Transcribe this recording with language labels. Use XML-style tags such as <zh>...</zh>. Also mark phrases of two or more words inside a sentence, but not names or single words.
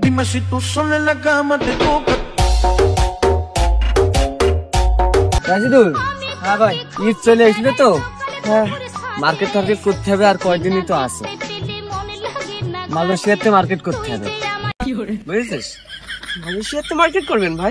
<es>si tú sola en la cama te toca.</es> <bn>রাজিদুল, হ্যাঁ ভাই, ঈদ চলে আসলে তো। হ্যাঁ, মার্কেট টার্গেট করতে হবে, আর কয়দিনই তো আছে। মালয়েশিয়াতে মার্কেট করতে হবে, বুঝেছিস? মালয়েশিয়াতে মার্কেট করবেন ভাই?</bn>